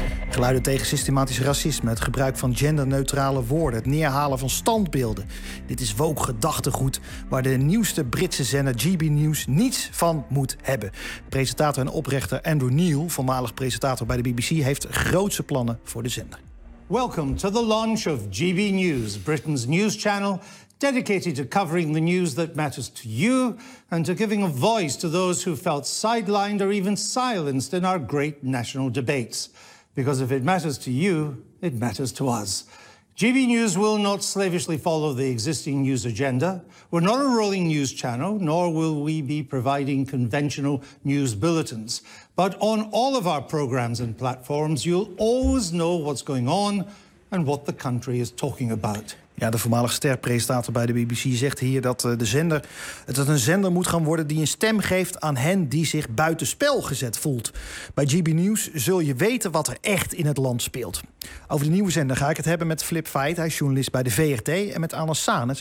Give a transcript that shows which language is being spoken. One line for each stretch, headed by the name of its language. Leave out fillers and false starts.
Dutch: Geluiden tegen systematisch racisme, het gebruik van genderneutrale woorden, het neerhalen van standbeelden. Dit is woke gedachtegoed waar de nieuwste Britse zender GB News niets van moet hebben. Presentator en oprichter Andrew Neil, voormalig presentator bij de BBC, heeft grootse plannen voor de zender.
English: Welcome to the launch of GB News, Britain's news channel. Dedicated to covering the news that matters to you and to giving a voice to those who felt sidelined or even silenced in our great national debates. Because if it matters to you, it matters to us. GB News will not slavishly follow the existing news agenda. We're not a rolling news channel, nor will we be providing conventional news bulletins. But on all of our programs and platforms, you'll always know what's going on and what the country is talking about.
Dutch: Ja, de voormalig sterpresentator bij de BBC zegt hier dat het een zender moet gaan worden die een stem geeft aan hen die zich buitenspel gezet voelt. Bij GB News zul je weten wat er echt in het land speelt. Over de nieuwe zender ga ik het hebben met Flip Veit. Hij is journalist bij de VRT en met Anna Sanes.